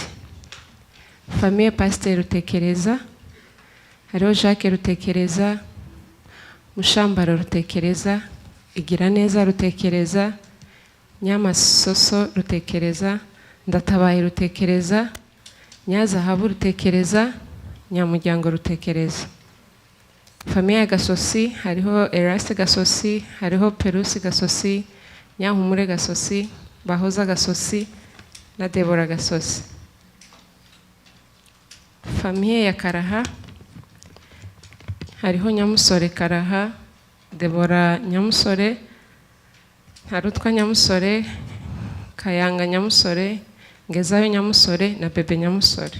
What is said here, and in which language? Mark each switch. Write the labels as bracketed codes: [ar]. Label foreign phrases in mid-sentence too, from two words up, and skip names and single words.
[rn] Famiye Pasiteri Rutekereza, hariho Jacques Rutekereza, Mushambara Rutekereza, Igiraneza Rutekereza, Nyamasoso Rutekereza, Ndatabaye Rutekereza, Nyazahabu Rutekereza, Nyamuryango Rutekereza. Famiye Gasosi, hariho Eraste Gasosi, hariho Perusi Gasosi, Nyankumure Gasosi, Bahoza Gasosi na Debora Gasosi. Famiye ya Karaha, hariho Nyamusore Karaha, Debora Nyamusore, Harutwa Nyamusore, Kayanga Nyamusore, Ngezayo Nyamusore na Bebe Nyamusore.